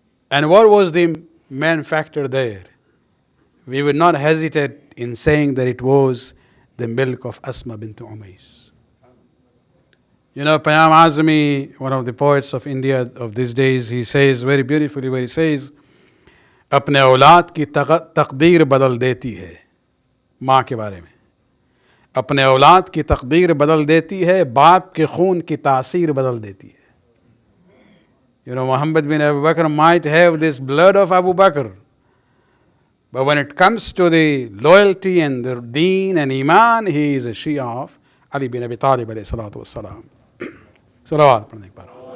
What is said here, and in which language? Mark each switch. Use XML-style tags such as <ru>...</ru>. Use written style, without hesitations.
<en>And what was the main factor there? We would not hesitate in saying that it was the milk of Asma bint Umays. Payam Azmi, one of the poets of India of these days, he says very beautifully where he says,</en> <hi>अपने औलाद की तकदीर बदल देती है माँ के बारे में, अपने औलाद की तकदीर बदल देती है, बाप के खून की तासीर बदल देती है.</hi> <en>Muhammad bin Abu Bakr might have this blood of Abu Bakr, but when it comes to the loyalty and the deen and iman, he is a Shia of Ali bin Abi Talib alayhi salatu wassalam. Salawat</en> <hi>padhne ke बाद.</hi>